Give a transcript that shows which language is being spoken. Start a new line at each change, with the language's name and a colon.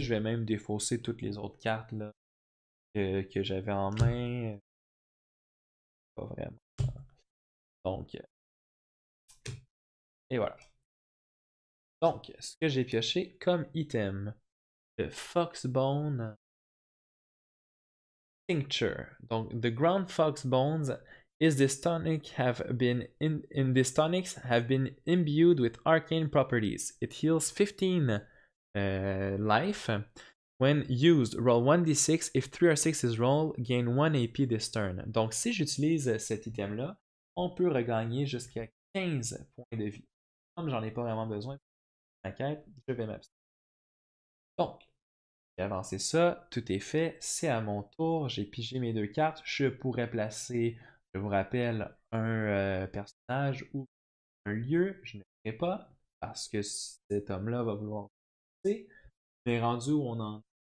French: Je vais même défausser toutes les autres cartes là, que j'avais en main. Pas vraiment. Donc, et voilà. Donc, ce que j'ai pioché comme item, le Foxbone Tincture.
English: Donc, the ground fox bones is this tonic have been in this tonics have been imbued with arcane properties. It heals 15 life. When used, roll 1d6. If 3 or 6 is rolled, gain 1 AP this turn.
French: Donc, si j'utilise cet item-là, on peut regagner jusqu'à 15 points de vie. Comme j'en ai pas vraiment besoin pour ma quête, je vais m'abstenir. Donc, j'ai avancé ça, tout est fait, c'est à mon tour, j'ai pigé mes 2 cartes, je pourrais placer, je vous rappelle, un personnage ou un lieu, je ne le ferai pas, parce que cet homme-là va vouloir passer, mais rendu où on en.